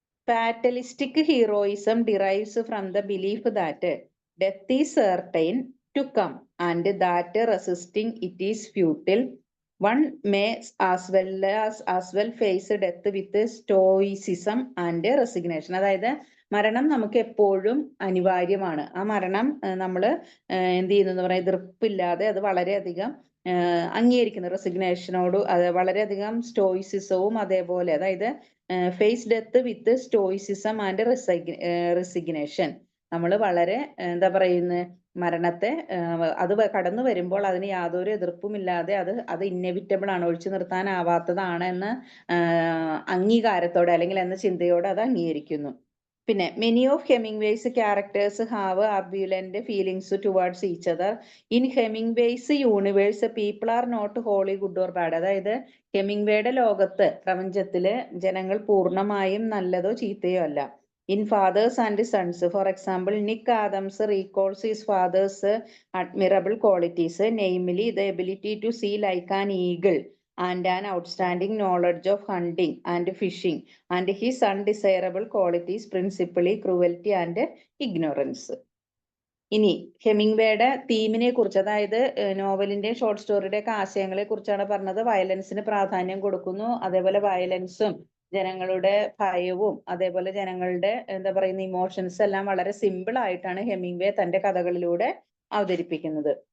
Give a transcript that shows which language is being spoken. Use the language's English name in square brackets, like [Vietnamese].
[English] Fatalistic heroism derives from the belief that death is certain to come, and that resisting it is futile. One may as well face death with stoicism and resignation. [Malayalam] അതായത് മരണം നമുക്ക് എപ്പോഴും അനിവാര്യമാണ്. ആ മരണം നമ്മൾ എന്ത് ചെയ്യുന്നു എന്ന് പറയാം, എതിർപ്പില്ലാതെ അത് വളരെയധികം അംഗീകരിക്കുന്നു. റെസിഗ്നേഷനോട് അത് വളരെയധികം സ്റ്റോയിസിസവും അതേപോലെ, അതായത് [English] Face death with stoicism and resignation. [Malayalam] നമ്മൾ വളരെ എന്താ പറയുന്നത്, മരണത്തെ അത് കടന്നു വരുമ്പോൾ അതിന് യാതൊരു എതിർപ്പുമില്ലാതെ അത് ഇന്നെവിറ്റബിൾ ആണ്, ഒഴിച്ചു നിർത്താനാവാത്തതാണ് എന്ന അംഗീകാരത്തോടെ അല്ലെങ്കിൽ എന്ന ചിന്തയോടെ അത് അംഗീകരിക്കുന്നു. പിന്നെ [English] Many of Hemingway's characters have ambivalent feelings towards each other. In Hemingway's universe people are not wholly good or bad. [Malayalam] അതായത് ഹെമിംഗ്വേയുടെ ലോകത്ത്, പ്രപഞ്ചത്തില് ജനങ്ങൾ പൂർണ്ണമായും നല്ലതോ ചീത്തയോ അല്ല. [English] In Fathers and Sons, for example, Nick Adams recalls his father's admirable qualities, namely the ability to see like an eagle and an outstanding knowledge of hunting and fishing, and his undesirable qualities, principally cruelty and ignorance. [Malayalam] ഇനി ഹെമിംഗ്വേയുടെ തീമിനെ കുറിച്ച്, അതായത് നോവലിന്റെ short സ്റ്റോറിയുടെ ഒക്കെ ആശയങ്ങളെ കുറിച്ചാണ് പറഞ്ഞത്. വയലൻസിന് പ്രാധാന്യം കൊടുക്കുന്നു, അതേപോലെ വയലൻസും ജനങ്ങളുടെ ഭയവും അതേപോലെ ജനങ്ങളുടെ എന്താ പറയുന്ന ഇമോഷൻസ് എല്ലാം വളരെ സിമ്പിൾ ആയിട്ടാണ് ഹെമിംഗ്വേ തന്റെ കഥകളിലൂടെ അവതരിപ്പിക്കുന്നത്.